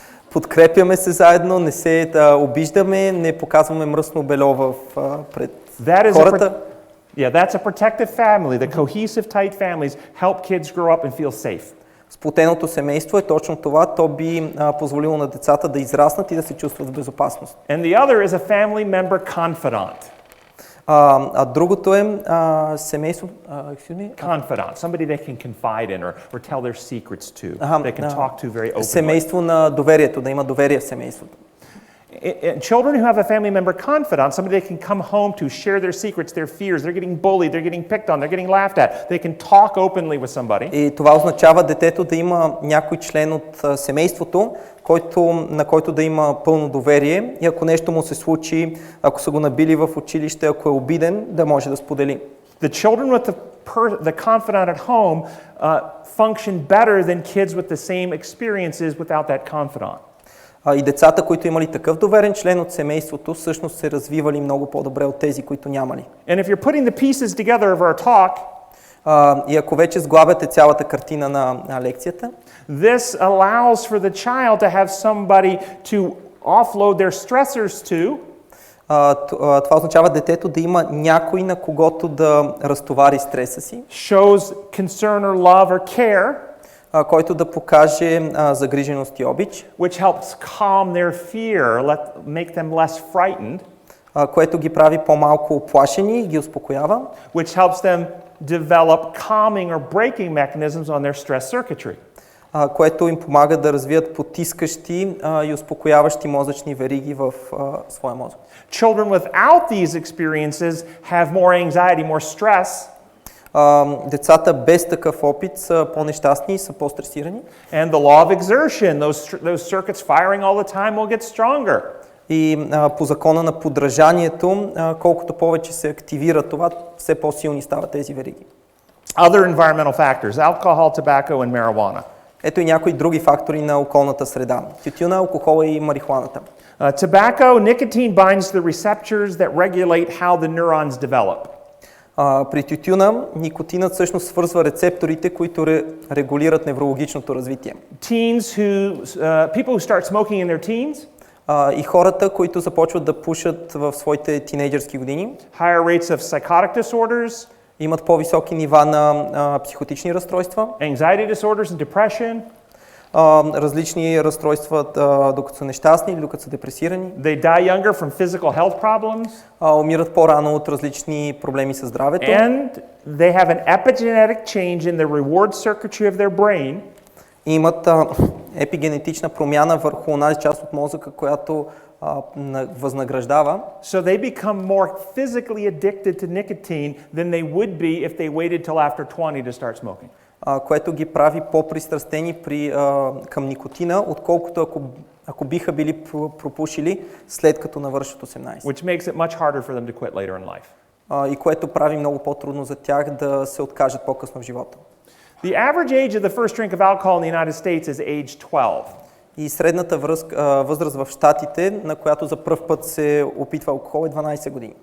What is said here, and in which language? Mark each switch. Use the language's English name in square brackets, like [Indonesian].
[Bulgarian] Подкрепяме се заедно, не се обиждаме, не показваме мръсно бельо пред хората. [English] Yeah, that's a protective family. The cohesive, tight families help kids grow up and feel safe. [Bulgarian] Сплотеното семейство е точно това. То би позволило на децата да израснат и да се чувстват в безопасност. [English] And the other is a family member confidant. [Bulgarian] А другото е семейство... [English] Confidant. Somebody they can confide in or tell their secrets to. They can talk to very openly. [Bulgarian] Семейство на доверието, да има доверие в семейството. [English] Children who have a family member confidant, somebody they can come home to, share their secrets, their fears. They're getting bullied, they're getting picked on, they're getting laughed at. They can talk openly with somebody. [Bulgarian] И това означава детето да има някой член от семейството, на който да има пълно доверие и ако нещо му се случи, ако са го набили в училище, ако е обиден, да може да сподели. [English] The children with the confidant at home function better than kids with the same experiences without that confidant. [Bulgarian] И децата, които имали такъв доверен член от семейството, всъщност се развивали много по-добре от тези, които нямали. [English] And if you're putting the pieces together of our talk, [Bulgarian] и ако вече сглабяте цялата картина на лекцията, [English] this allows for the child to have somebody to offload their stressors to. [Bulgarian] Това означава детето да има някой, на когото да разтовари стреса си. [English] Shows concern or love or care. [Bulgarian] Който да покаже загриженост и обич. [English] Which helps calm their fear, make them less frightened. [Bulgarian] Което ги прави по-малко оплашени и ги успокоява. [English] Which helps them develop calming or braking mechanisms on their stress circuitry. [Bulgarian] Което им помага да развият потискащи и успокояващи мозъчни вериги в своя мозък. [English] Children without these experiences have more anxiety, more stress. [Bulgarian] Децата без такъв опит са по-нещастни и са по-стресирани. [English] And the law of exertion, those circuits firing all the time will get stronger. [Bulgarian] И по закона на подражанието, колкото повече се активира това, все по-силни стават тези вериги. [English] Other environmental factors, alcohol, tobacco, and marijuana. [Bulgarian] Ето и някои други фактори на околната среда. Тютюна, алкохола и марихуаната. [English] Tobacco, nicotine binds the receptors that regulate how the neurons develop. [Bulgarian] При тютюна никотинът всъщност свързва рецепторите, които регулират неврологичното развитие. [English] People who start smoking in their teens, [Bulgarian] и хората, които започват да пушат в своите тинейджърски години, [English] higher rates of psychotic disorders, [Bulgarian] имат по-високи нива на психотични разстройства, [English] anxiety disorders and depression, [Bulgarian] различни разстройства, докато са нещастни или докато са депресирани. [English] They die younger from physical health problems. [Bulgarian] Умират по-рано от различни проблеми със здравето. [English] And they have an epigenetic change in the reward circuitry of their brain. [Bulgarian] И имат епигенетична промяна върху онази част от мозъка, която възнаграждава. [English] So they become more physically addicted to nicotine than they would be if they waited till after 20 to start smoking. [Bulgarian] Което ги прави по-пристрастени към никотина, отколкото ако биха били пропушили след като навършат 18. [English] Which makes it much harder for them to quit later in life. [Bulgarian] И което прави много по-трудно за тях да се откажат по-късно в живота. [English] The average age of the first drink of alcohol in the United States is age 12. [Bulgarian] И средната възраст в щатите, на която за пръв път се опитва алкохол, е 12 години.